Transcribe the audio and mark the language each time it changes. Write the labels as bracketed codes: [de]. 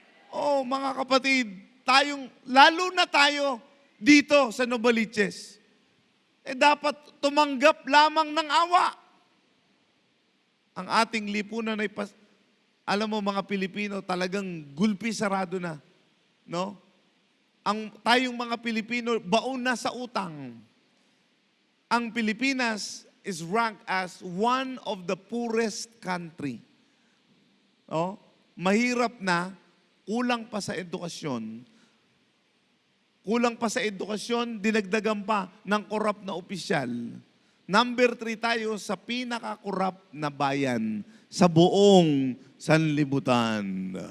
[tl] Oh, mga kapatid, lalo na tayo dito sa Novaliches, dapat tumanggap lamang ng awa. Ang ating lipunan ay, alam mo mga Pilipino, talagang gulpi sarado na. No? Tayong mga Pilipino, baon na sa utang. Ang Pilipinas [en] is ranked as one of the poorest country. [tl] No? Mahirap na, kulang pa sa edukasyon. Kulang pa sa edukasyon, dinagdagan pa ng korap na opisyal. Number 3 tayo sa pinaka-korap na bayan sa buong sanlibutan.